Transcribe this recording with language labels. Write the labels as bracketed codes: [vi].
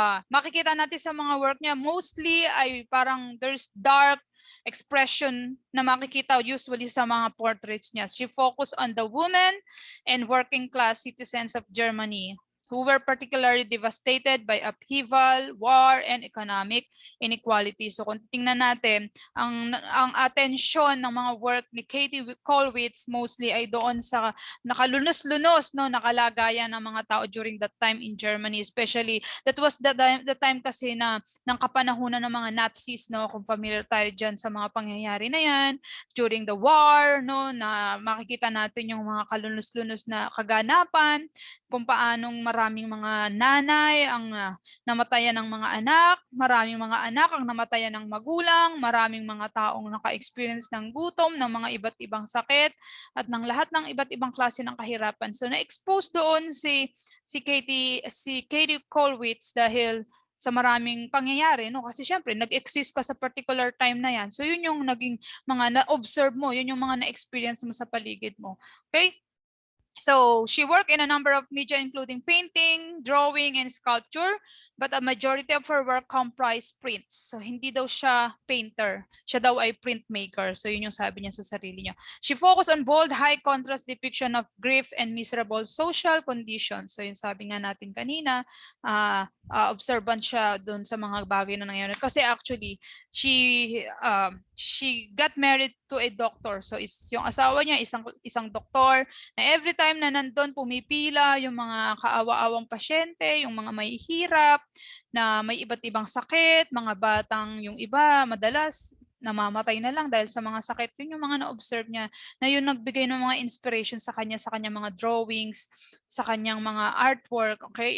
[tl] Makikita natin sa mga work niya, mostly ay parang [en] there's dark expression [tl] na makikita usually sa mga portraits niya. [en] She focused on the women and working class citizens of Germany who were particularly devastated by upheaval, war, and economic inequality. [tl] So kung tingnan natin, ang atensyon ng mga work ni Katie Kolwitz mostly ay doon sa nakalunos-lunos, no, nakalagayan ng mga tao during that time in Germany, [en] especially that was the time [tl] kasi na ng kapanahunan ng mga Nazis, no, kung familiar tayo dyan sa mga pangyayari na yan [en] during the war, [tl] no, na makikita natin yung mga kalunos-lunos na kaganapan, kung paanong maraming mga nanay ang namatayan ng mga anak, maraming mga anak ang namatayan ng magulang, maraming mga taong naka-experience ng gutom, ng mga iba't ibang sakit, at ng lahat ng iba't ibang klase ng kahirapan. So na-expose doon si Katie Kolwitz dahil sa maraming pangyayari, no? Kasi syempre nag-exist ka sa particular time na yan. So yun yung naging mga na-observe mo, yun yung mga na-experience mo sa paligid mo. Okay? [en] So she worked in a number of media including painting, drawing, and sculpture, but a majority of her work comprised prints. [tl] So hindi daw siya painter, siya daw ay printmaker. So yun yung sabi niya sa sarili niya. [en] She focused on bold, high contrast depiction of grief and miserable social conditions. [tl] So yung sabi nga natin kanina, observant siya doon sa mga bagay na nangyayari. Kasi actually, she [en] she got married to a doctor. [tl] So yung asawa niya isang doktor, na every time na nandun pumipila yung mga kaawa-awang pasyente, yung mga may hirap, na may iba't ibang sakit, mga batang yung iba madalas namamatay na lang dahil sa mga sakit. Yun yung mga na-observe niya, na yun nagbigay ng mga inspiration sa kanyang mga drawings, sa kanyang mga artwork, okay?